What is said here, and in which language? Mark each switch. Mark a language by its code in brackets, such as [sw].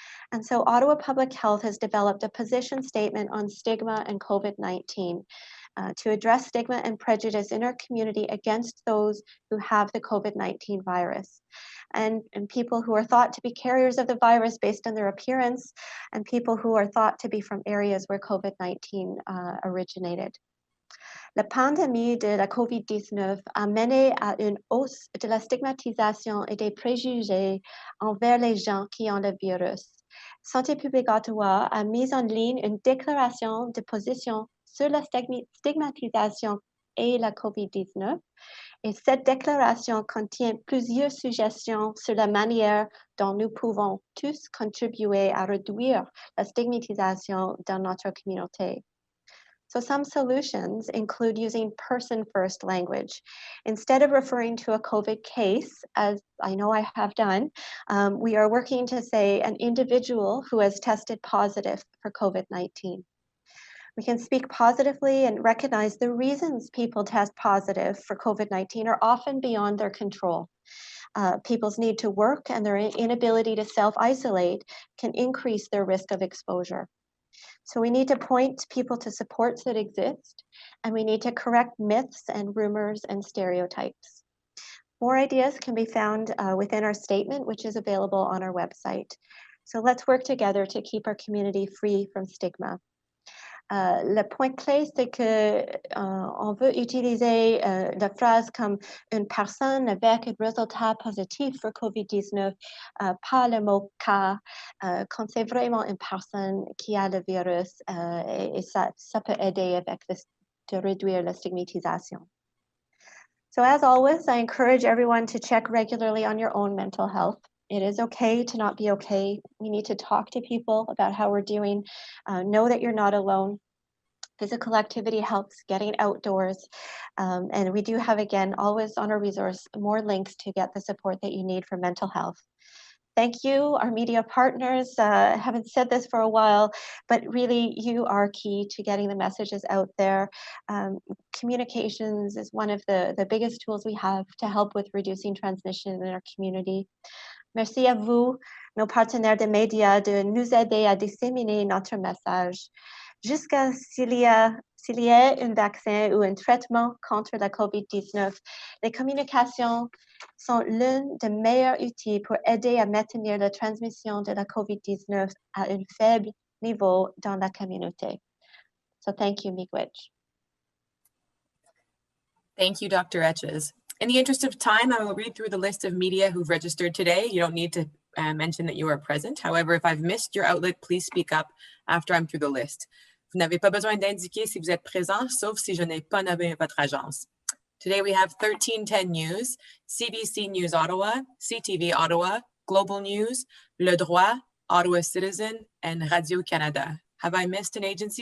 [en] And so Ottawa Public Health has developed a position statement on stigma and COVID-19 to address stigma and prejudice in our community against those who have the COVID-19 virus. And people who are thought to be carriers of the virus based on their appearance, and people who are thought to be from areas where COVID-19 originated. [fr] La pandémie de la COVID-19 a mené à une hausse de la stigmatisation et des préjugés envers les gens qui ont le virus. Santé publique Ottawa a mis en ligne une déclaration de position sur la stigmatisation et la COVID-19. Et cette déclaration contient plusieurs suggestions sur la manière dont nous pouvons tous contribuer à réduire la stigmatisation dans notre communauté. [en] So some solutions include using person-first language. Instead of referring to a COVID case, as I know I have done, we are working to say an individual who has tested positive for COVID-19. We can speak positively and recognize the reasons people test positive for COVID-19 are often beyond their control. People's need to work and their inability to self-isolate can increase their risk of exposure. So we need to point people to supports that exist, and we need to correct myths and rumors and stereotypes. More ideas can be found within our statement, which is available on our website. So let's work together to keep our community free from stigma. [fr] Le point clé, c'est que on veut utiliser la phrase comme une personne avec un résultat positif pour COVID-19, pas le mot cas, quand c'est vraiment une personne qui a le virus, et ça peut aider avec de réduire la stigmatisation. [en] So as always, I encourage everyone to check regularly on your own mental health. It is okay to not be okay. We need to talk to people about how we're doing. Know that you're not alone. Physical activity helps getting outdoors. And we do have, again, always on our resource, more links to get the support that you need for mental health. Thank you, our media partners. I haven't said this for a while, but really you are key to getting the messages out there. Communications is one of the biggest tools we have to help with reducing transmission in our community. [fr] Merci à vous, nos partenaires de médias, de nous aider à disséminer notre message. Jusqu'à s'il y ait un vaccin ou un traitement contre la COVID-19, les communications sont l'un des meilleurs outils pour aider à maintenir la transmission de la COVID-19 à un faible niveau dans la communauté. [en] So thank you, Miigwech. Thank you, Dr. Etches. In the interest of time, I will read through the list of media who've registered today. You don't need to mention that you are present. However, if I've missed your outlet, please speak up after I'm through the list. [fr] Vous n'avez pas besoin d'indiquer si vous êtes présent, sauf si je n'ai pas nommé votre agence. [en] Today we have 1310 News, Cbc News Ottawa, CTV Ottawa, Global News, Le Droit, Ottawa Citizen, and Radio-Canada. Have I missed an agency?